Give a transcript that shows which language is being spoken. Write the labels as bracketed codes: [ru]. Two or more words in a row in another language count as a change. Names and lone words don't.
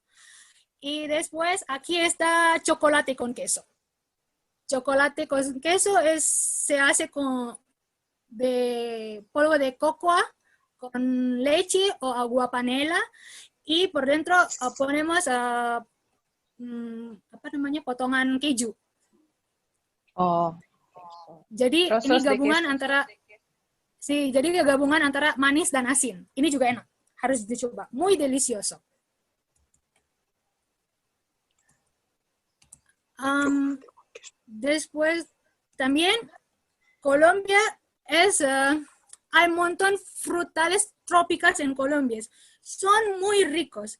[es] Y después aquí está chocolate con queso. Chocolate con queso se hace de polvo de cocoa con leche o agua panela. Y por dentro ponemos [id] potongan keju. Jadi ini gabungan antara manis dan asin. Ini juga enak, harus dicoba. [es] Muy delicioso. Después también Colombia hay un montón frutales trópicos en Colombia. Son muy ricos.